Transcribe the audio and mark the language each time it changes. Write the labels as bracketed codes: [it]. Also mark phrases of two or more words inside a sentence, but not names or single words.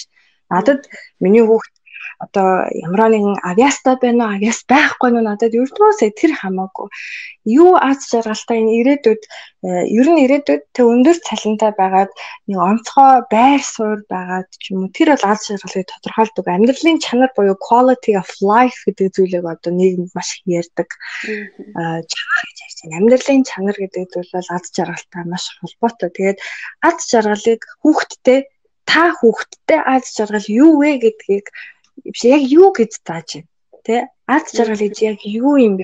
[mn] Надад миний хүүхд одоо ямар нэгэн авьяастай байна уу, авьяас байхгүй нь надад ердөөсөө тэр хамаагүй. Юу аз жаргалтай энэ ирээдүйд ер нь ирээдүйд тэг өндөр цалинтай байгаад нэг онцгой байр суурь байгаад ч юм уу тэр бол аз жаргалыг тодорхойлдог. Амьдралын чанар буюу [en] quality of life [mn] гэдэг зүйлийг одоо нийгэм маш их ярьдаг. Чанар гэж ярьж байна. Амьдралын чанар гэдэг зүйл бол аз жаргалтай маш холбоотой. Тэгээд аз жаргалыг та хүүхдтэй аз жаргал юу вэ гэдгийг яг юу гэж зааж байна. Тэ? Аз жаргал гэж яг юу юм бэ?